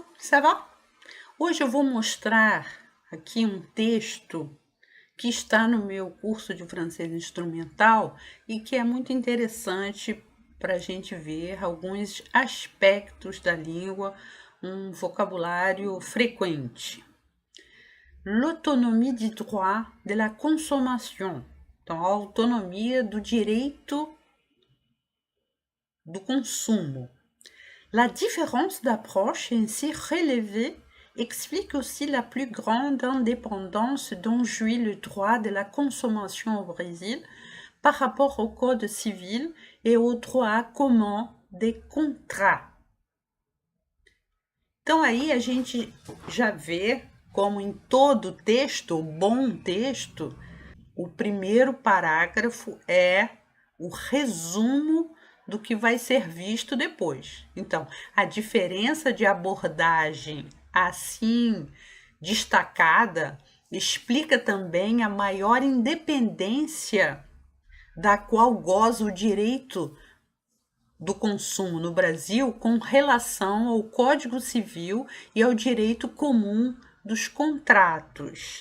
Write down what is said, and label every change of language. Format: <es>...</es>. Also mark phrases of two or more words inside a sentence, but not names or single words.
<fr>ça va?</fr> <pt>Hoje eu vou mostrar aqui um texto que está no meu curso de francês instrumental e que é muito interessante para a gente ver alguns aspectos da língua, um vocabulário frequente.</pt> <fr>L'autonomie du droit de la consommation.</fr> <pt>Então, a autonomia do direito do consumo.</pt> <fr>La différence d'approche ainsi relevée explique aussi la plus grande indépendance dont jouit le droit de la consommation au Brésil par rapport au Code civil et au droit commun des contrats.</fr> <pt>Então aí a gente já vê como em todo texto, bom texto, o primeiro parágrafo é o resumo do que vai ser visto depois. Então, a diferença de abordagem assim destacada explica também a maior independência da qual goza o direito do consumo no Brasil com relação ao Código Civil e ao direito comum dos contratos.</pt>